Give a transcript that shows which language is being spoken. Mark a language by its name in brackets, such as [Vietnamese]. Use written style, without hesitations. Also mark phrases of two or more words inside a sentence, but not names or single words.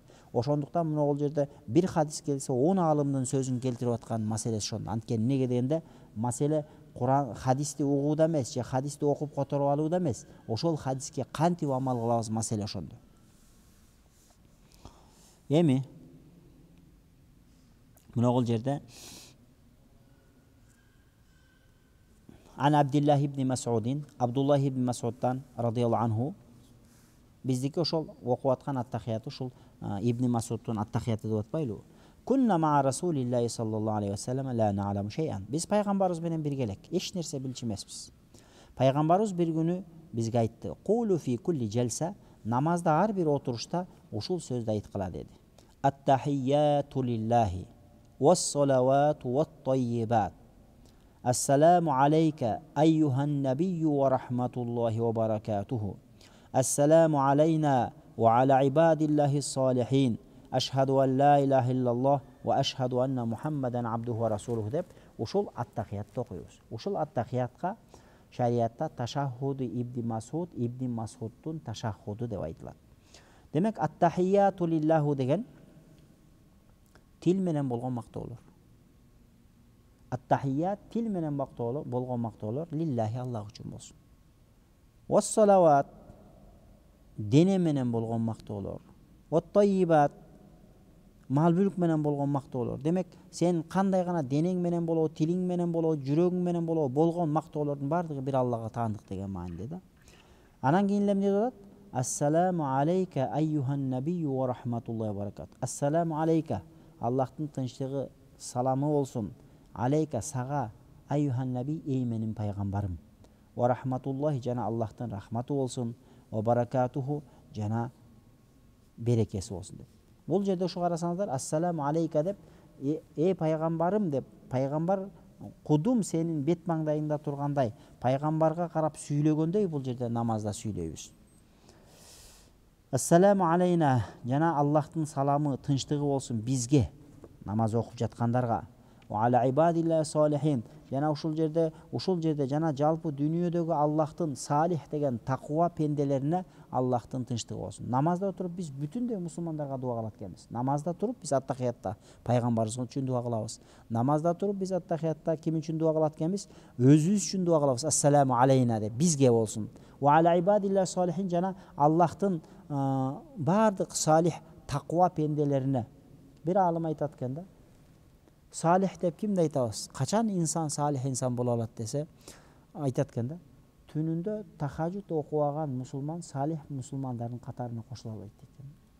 [Kyrgyz] Ошондуктан мына бул жерде бир хадис келсе, 10 аалымдын сөзүн келтирип аткан маселеси ошондо. Анткени эмнеге дегенде, маселе Куран хадисти угууда эмес, же хадисти окуп которуп алууда эмес, ошол хадиске кантип амал кылабыз маселе ошондо. Эми мынагул жерде Ан Абдуллах ибн Мас'удин, Абдуллах ибн Мас'удтан радияллаху анху, биздики ошол окуп аткан аттахиятı ушул Ибн Мас'удтун аттахияты деп атпайлыбы? [Arabic] كنا مع رسول الله صلى الله عليه وسلم لا نعلم شيئا. [Kyrgyz] Биз пайгамбарыбыз менен бирге элек, эч нерсе билчү эмеспиз. Пайгамбарыбыз бир күнү бизге айтты: [Arabic] "قولوا في كل جلسة", [Kyrgyz] намазда ар бир отурушта ушул сөздү айткыла деди. [Arabic] التحيات لله والصلوات والطيبات. السلام عليك أيها النبي ورحمة الله وبركاته. السلام علينا وعلى عباد الله الصالحين. أشهد أن لا إله إلا الله وأشهد أن محمدا عبده ورسوله [Kyrgyz] deb ушул аттахиятты окуйбуз. Ушул аттахиятка шариатта ташаххуду Ибн Мас'удтун ташаххуду деп айтылат. Демек [Arabic] التحيات لله [Kyrgyz] деген тил менен болгон мактоолор. Аттахият тил менен болгон мактоолор лиллахи Аллах үчүн болсун. Вассалават дене менен болгон мактоолор. Ват-таййибат мал бүлүк менен болгон мактоолор. Демек сен кандай гана денең менен болобу, тилиң менен болобу, жүрөгүң менен болобу болгон мактоолордун баардыгы бир Аллага таандык деген мааниде да. Анан кийин эмне болот? [Arabic] السلام عليك أيها النبي ورحمة الله وبركات. السلام عليك, [Kyrgyz] Аллахтын тынчтыгы, саламы болсун. Алейка сага, [Arabic] أيها النبي, [Kyrgyz] эй менин пайгамбарым. [Arabic] ورحمة الله, [Kyrgyz] жана Аллахтын рахматы болсун. [Arabic] وبركاته, [Kyrgyz] жана берекеси болсун деп. Бул жерде ушу карасаңыздар, [Arabic] السلام عليك [Kyrgyz] деп, эй пайгамбарым деп, пайгамбар кудум сенин бет маңдайыңда тургандай, пайгамбарга карап сүйлөгөндөй бул жерде намазда сүйлөйбүз. [Arabic] السلام علينا, [Kyrgyz] жана Аллахтын саламы, тынчтыгы болсун бизге, намаз окуп жаткандарга. [Arabic] وعلى عباد الله الصالحين, [Kyrgyz] жана ушул жерде жана жалпы дүйнөдөгү Аллахтын салих деген таква пенделерине Аллахтын тынчтыгы болсун. Намазда туруп биз бүтүндөй мусулмандарга дуа кылат экенбиз. Намазда туруп биз аттахиятта пайгамбарыбыз үчүн дуа кылабыз. Намазда туруп биз аттахиятта ким үчүн дуа кылат экенбиз? Өзүбүз үчүн дуа кылабыз. [Arabic] السلام علينا [Kyrgyz] деп бизге болсун. [Arabic] وعلى عباد الله الصالحين, [Kyrgyz] жана Аллахтын бардык салих таква пенделерине. Бир алым айтат экен да. Салих деп кимди айтабыз? Качан инсан салих инсан боло алат десе, айтат экен да. Түнүндө тахажжуд окубаган мусулман салих мусулмандардын катарына кошула албайт экен.